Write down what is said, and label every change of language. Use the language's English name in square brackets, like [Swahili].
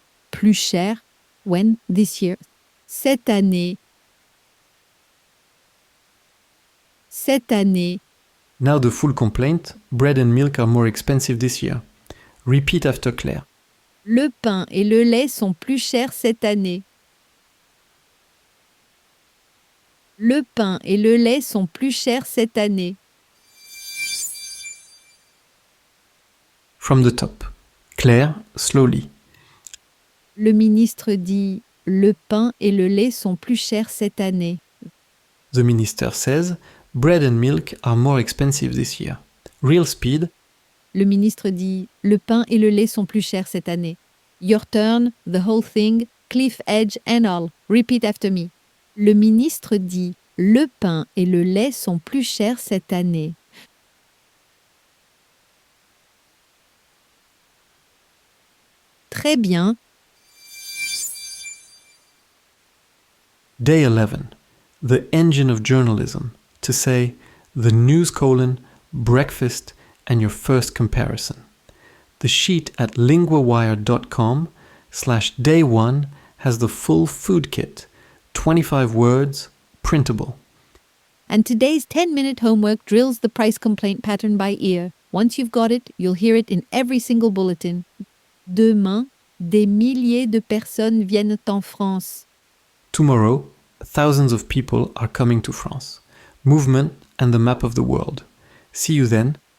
[French] Plus cher. [English] When? This year. [French] Cette année. Cette année. [English] Now the full complaint, bread and milk are more expensive this year. Repeat after Claire. [French] Le pain et le lait sont plus chers cette année. Le pain et le lait sont plus chers cette année. [English] From the top. Claire, slowly. [French] Le ministre dit « Le pain et le lait sont plus chers cette année ». [English] The minister says, bread and milk are more expensive this year. Real speed. [French] Le ministre dit « Le pain et le lait sont plus chers cette année ». [English] Your turn, the whole thing, cliff edge and all. Repeat after me. [French] Le ministre dit « Le pain et le lait sont plus chers cette année ». Très bien. [English] Day 11. The engine of journalism. To say, the news : breakfast, and your first comparison. The sheet at LinguaWire.com/day1 has the full food kit, 25 words, printable. And today's 10-minute homework drills the price complaint pattern by ear. Once you've got it, you'll hear it in every single bulletin. [French] Demain, Des milliers de personnes viennent en France. [English] Tomorrow, thousands of people are coming to France. Movement and the map of the world. See you then.